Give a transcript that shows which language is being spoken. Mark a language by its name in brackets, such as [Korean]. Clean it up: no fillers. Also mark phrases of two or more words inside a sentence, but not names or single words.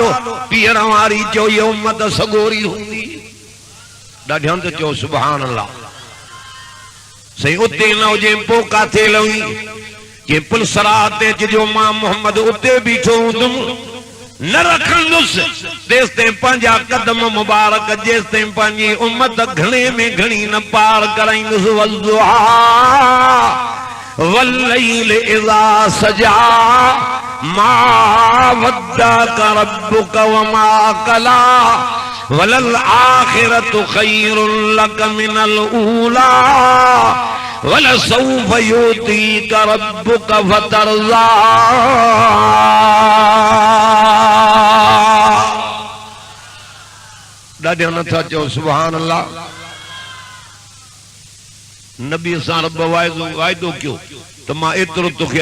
[Sindhi] पीअण वारी चओ इहा उम्मत सगोरी हूंदी ॾाढा त चओ [Arabic] سبحان الله [Sindhi] साईं उते न हुजे पोइ काथे लही जे पुलसरा ते अचिजो मां मोहम्मद उते बीठो हूंदुमि न रखंदुसि तेसि ताईं पंहिंजा कदम मुबारक जेसि ताईं पंहिंजी उम्मत घणे में घणी न पार कराईंदुसि [Arabic] والليل إذا سجى ما ودعك ربك وما قلى وللآخرة خير لك من الأولى ولسوف يعطيك ربك فترضى [Sindhi] ॾाढा नथा चओ [Arabic] سبحان الله [Sindhi] नबी सां रब वाइदो कयो त मां एतिरो तोखे